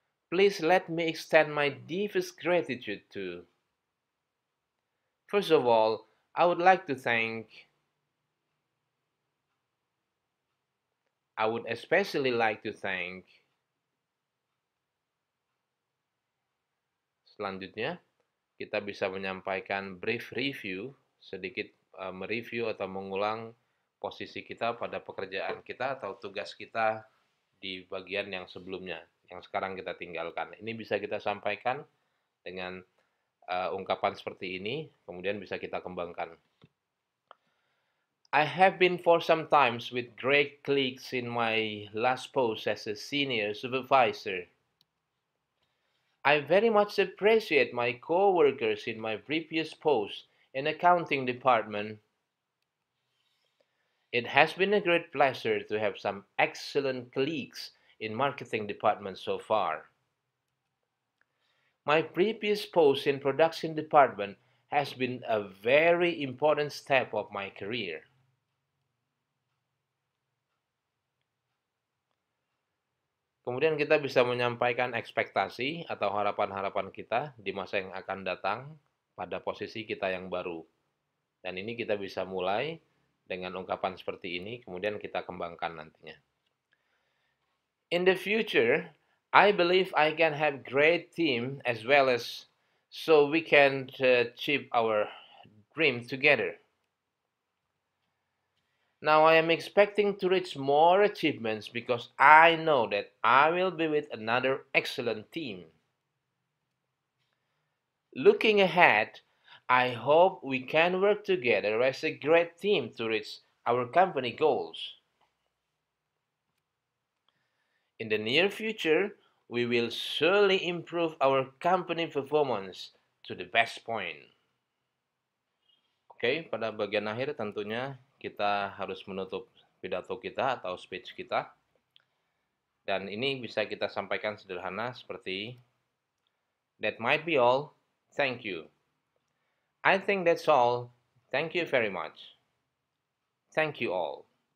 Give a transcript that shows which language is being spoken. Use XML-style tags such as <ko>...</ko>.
<en>Please let me extend my deepest gratitude to... First of all, I would like to thank... I would especially like to thank...</en> <id>Selanjutnya, kita bisa menyampaikan</id> <en>brief review,</en> <id>sedikit mereview atau mengulang posisi kita pada pekerjaan kita atau tugas kita di bagian yang sebelumnya, yang sekarang kita tinggalkan. Ini bisa kita sampaikan dengan ungkapan seperti ini, kemudian bisa kita kembangkan.</id> <en>I have been for some times with great colleagues in my last post as a senior supervisor. I very much appreciate my co-workers in my previous post in accounting department. It has been a great pleasure to have some excellent colleagues in marketing department so far. My previous post in production department has been a very important step of my career.</en> <id>Kemudian kita bisa menyampaikan ekspektasi atau harapan-harapan kita di masa yang akan datang pada posisi kita yang baru. Dan ini kita bisa mulai dengan ungkapan seperti ini, kemudian kita kembangkan nantinya.</id> <en>In the future, I believe I can have great team as well as so we can achieve our dream together. Now I am expecting to reach more achievements because I know that I will be with another excellent team. Looking ahead, I hope we can work together as a great team to reach our company goals. In the near future, we will surely improve our company performance to the best point.</en> <id>Oke, pada bagian akhir tentunya kita harus menutup pidato kita atau speech kita. Dan ini bisa kita sampaikan sederhana seperti</id> <en>That might be all. Thank you. I think that's all. Thank you very much. Thank you all.</en>